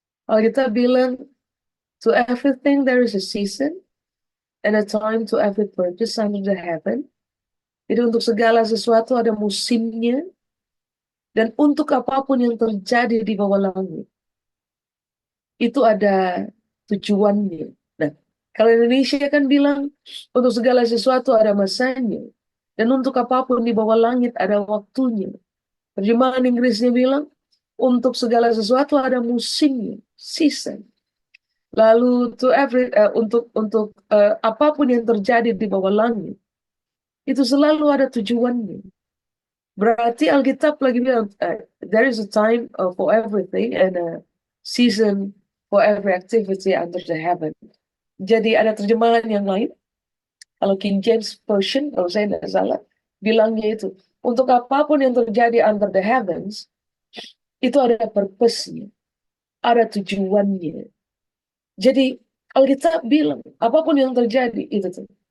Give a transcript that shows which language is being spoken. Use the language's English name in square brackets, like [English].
[Indonesian] Alkitab bilang, [English] to everything there is a season and a time to every purpose under the heaven. [Indonesian] Jadi untuk segala sesuatu ada musimnya, dan untuk apapun yang terjadi di bawah langit, itu ada tujuannya. Nah, kalau Indonesia kan bilang, untuk segala sesuatu ada masanya, dan untuk apapun di bawah langit ada waktunya. Terjemahan Inggrisnya bilang, untuk segala sesuatu ada musimnya, season. Lalu untuk apapun yang terjadi di bawah langit, itu selalu ada tujuannya. Berarti Alkitab lagi bilang, [English] there is a time for everything and a season for every activity under the heaven. [Indonesian] Jadi ada terjemahan yang lain, kalau King James Version, kalau saya tidak salah, bilangnya itu, untuk apapun yang terjadi [English] under the heavens, [Indonesian] itu ada purpose-nya, ada tujuannya. Jadi Alkitab bilang, apapun yang terjadi, itu tuh.